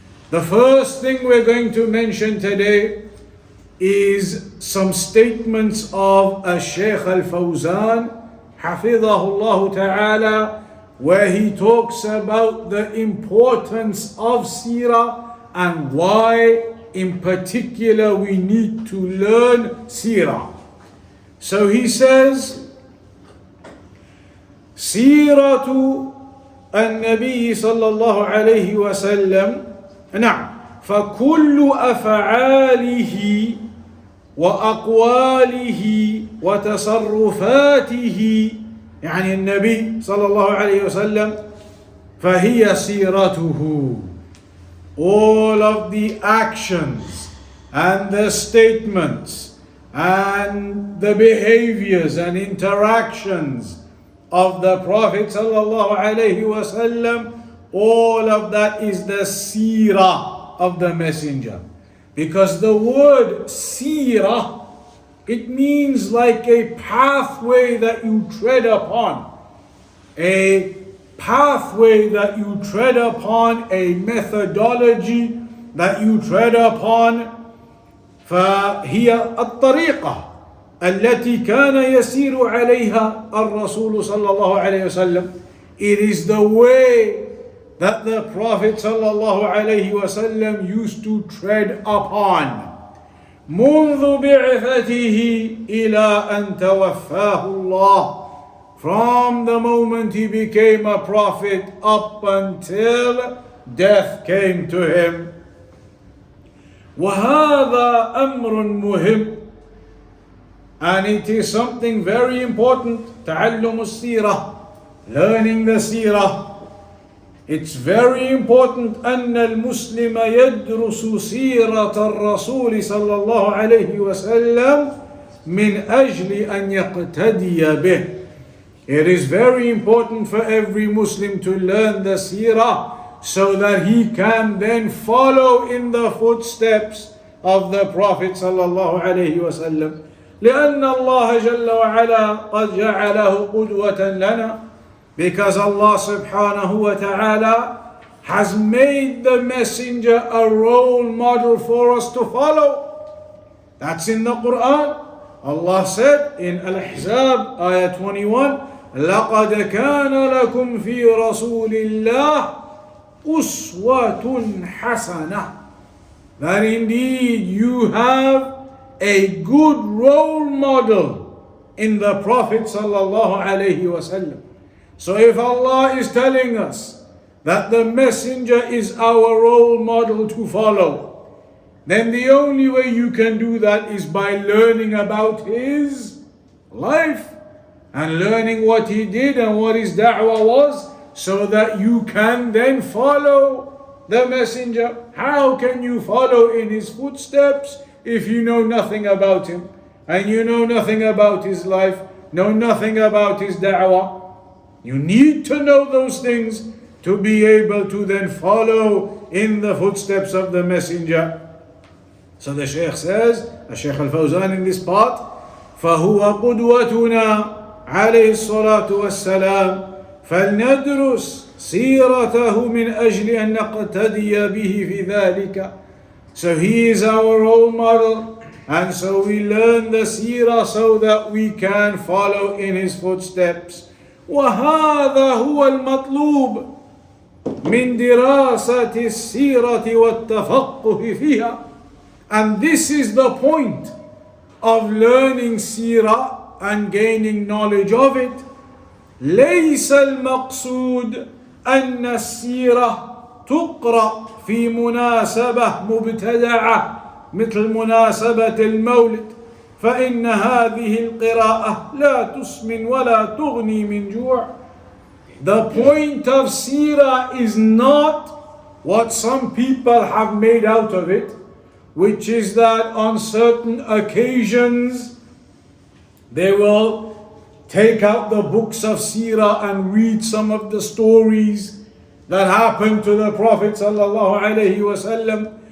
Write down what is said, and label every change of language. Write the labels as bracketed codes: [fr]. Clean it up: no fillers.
[en] The first thing we're going to mention today is some statements of Shaykh al-Fawzan, Hafidhahullah Ta'ala, where he talks about the importance of Seerah and why in particular we need to learn Seerah. [ar] So he says, سيرة النبي صلى الله عليه وسلم نعم فكل أفعاله وأقواله وتصرفاته يعني النبي صلى الله عليه وسلم فهي سيرته. [en] All of the actions and the statements and the behaviors and interactions of the Prophet sallallahu alaihi wasallam, all of that is the seerah of the messenger. Because the word seerah, it means like a pathway that you tread upon. A pathway that you tread upon, a methodology that you tread upon. [ar] فهي الطريقة التي كان يسير عليها الرسول صلى الله عليه وسلم. [en] It is the way that the Prophet صلى الله عليه وسلم used to tread upon [ar] منذ بعثته إلى أن توفاه الله, [en] from the moment he became a prophet up until death came to him. [ar] وهذا أمر مهم, [en] and it is something very important. [ar] تعلم السيرة, [en] learning the seerah. It's very important [ar] أن المسلم يدرس سيرة الرسول صلى الله عليه وسلم من أجل أن يقتدي به. [en] It is very important for every Muslim to learn the seerah so that he can then follow in the footsteps of the Prophet صلى الله عليه وسلم. [ar] لأن الله جل وعلا قد جعله قدوة لنا. [en] Because Allah subhanahu wa ta'ala has made the messenger a role model for us to follow. That's in the Quran. Allah said in Al-Ahzab, ayah 21, [ar] لَقَدْ كَانَ لَكُمْ فِي رَسُولِ اللَّهِ أُسْوَةٌ حَسَنَةٌ. [en] That indeed you have a good role model in the Prophet sallallahu alaihi wasallam. So if Allah is telling us that the messenger is our role model to follow, then the only way you can do that is by learning about his life and learning what he did and what his da'wah was, so that you can then follow the messenger. How can you follow in his footsteps if you know nothing about him and you know nothing about his life, know nothing about his da'wah? You need to know those things to be able to then follow in the footsteps of the messenger. So the Shaykh says, the Shaykh al-Fawzan in this part, [ar] فَهُوَ قُدْوَتُنَا عليه الصلاة والسلام فلندرس سيرته من أجل أن نقتدي به في ذلك. [en] So he is our role model, and so we learn the seerah so that we can follow in his footsteps. [ar] وهذا هو المطلوب من دراسة السيرة والتفقه فيها. [en] And this is the point of learning seerah and gaining knowledge of it. [ar] ليس المقصود أن السيرة تقرأ في مناسبة مبتدعة مثل مناسبة المولد، فإن هذه القراءة لا تسمن ولا تغني من جوع. [en] The point of seerah is not what some people have made out of it, which is that on certain occasions they will take out the books of seerah and read some of the stories that happened to the Prophet sallallahu alaihi wasallam.